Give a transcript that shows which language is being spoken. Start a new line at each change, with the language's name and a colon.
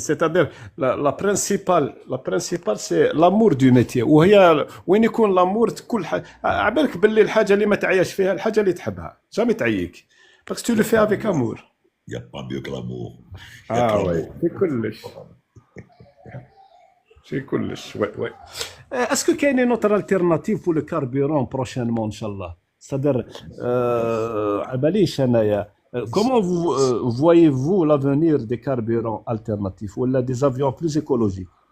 French: C'est-à-dire, la principale, c'est l'amour du métier.
Arabic: وهي وين يكون l'amour كل حاجة. عبالك باللي الحاجة اللي ما تعيش فيها الحاجة اللي تحبها.
French: jamais
Arabic: تعييك.
French: Parce que tu le fais avec amour. Il n'y a pas mieux que l'amour. Ah oui, c'est
Arabic: كلش.
French: C'est
Arabic: كلش,
French: ouais. Est-ce que qu'il y a une autre alternative pour le carburant prochainement, Inch'Allah? C'est-à-dire,
Arabic: عباليش أنايا.
French: Comment voyez-vous l'avenir des carburants alternatifs ou des avions plus écologiques?